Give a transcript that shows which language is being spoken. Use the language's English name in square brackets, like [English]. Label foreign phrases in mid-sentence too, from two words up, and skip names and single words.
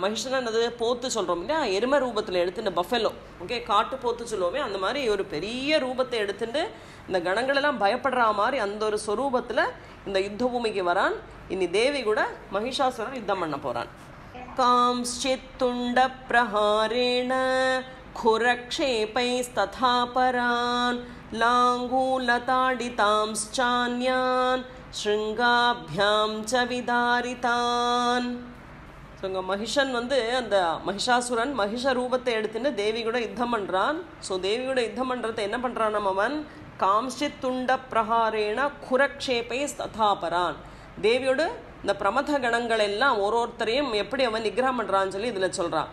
[Tamil] மகிஷன் அது போத்து சொல்கிறோம் இல்லையா, எருமை ரூபத்தில் எடுத்துட்டு [English] buffalo, okay, [Tamil] காட்டு போத்து சொல்லுவோமே, அந்த மாதிரி ஒரு பெரிய ரூபத்தை எடுத்துட்டு இந்த கணங்களெல்லாம் பயப்படுற மாதிரி அந்த ஒரு ஸ்வரூபத்தில் இந்த யுத்த பூமிக்கு வரான். இனி தேவி கூட மகிஷாசுரன் யுத்தம் பண்ண போகிறான். [Sanskrit] काश्चित् तुण्ड प्रहारेण खुरक्षेपैस्तथा परान् लाङ्गूलताडितांश्चान्यान् शृङ्गाभ्यां च विदारितान्. [Tamil] ஸோ இங்கே மகிஷன் அந்த மகிஷாசுரன் மகிஷ ரூபத்தை எடுத்துட்டு தேவி கூட யுத்தம் பண்ணுறான். ஸோ தேவி கூட யுத்தம் பண்ணுறத என்ன பண்ணுறான் அவன், [Sanskrit] काश्चित् तुण्ड प्रहारेण खुरक्षेपैः तथापरान्. [Tamil] தேவியோடு இந்த பிரமத கணங்கள் எல்லாம் ஒருத்தரையும் எப்படி அவன் நிகிரகம் பண்ணுறான்னு சொல்லி இதில் சொல்கிறான்.